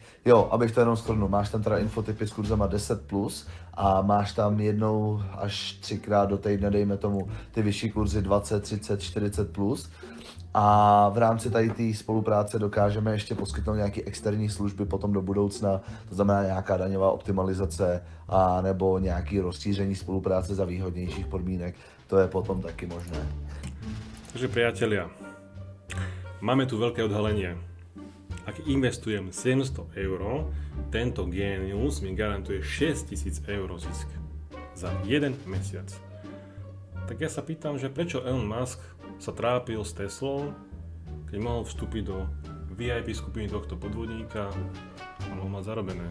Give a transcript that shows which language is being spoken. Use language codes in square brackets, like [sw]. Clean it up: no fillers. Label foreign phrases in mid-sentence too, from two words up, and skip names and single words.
[cs] Jo, abych to jenom shrnul, máš tam teda infotypy s kurzama 10+ a máš tam jednou až 3krát do týdne, dejme tomu, ty vyšší kurzy 20, 30, 40+. A v rámci tady té spolupráce dokážeme ještě poskytnout nějaké externí služby potom do budoucna, to znamená nějaká daňová optimalizace a nebo nějaké rozšíření spolupráce za výhodnějších podmínek. To je potom taky možné. [sk] Takže priatelia, máme tu veľké odhalenie. Ak investujem 700 €, tento génius mi garantuje 6000 € zisk za jeden mesiac. Tak ja sa pýtam, že prečo Elon Musk sa trápil s Teslou, keď mohol vstúpiť do VIP skupiny tohto podvodníka a mohol mať zarobené.